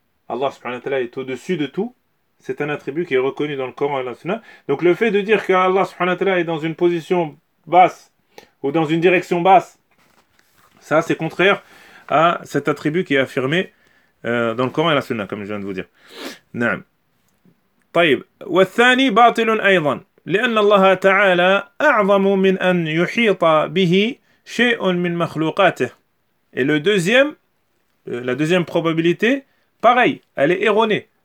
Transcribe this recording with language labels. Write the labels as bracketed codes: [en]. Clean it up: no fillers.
[fr] Allah subhanahu wa ta'ala est au-dessus de tout. C'est un attribut qui est reconnu dans le Coran et la Sunna. Donc le fait de dire qu'Allah subhanahu wa ta'ala est dans une position basse ou dans une direction basse, ça c'est contraire à cet attribut qui est affirmé dans le Coran et la Sunna, comme je viens de vous dire. [ar] Naam. طيب والثاني باطل أيضا لأن الله تعالى أعظم من أن يحيط به شيء من مخلوقاته. [fr] Et le deuxième, la deuxième probabilité, pareil, elle est erronée.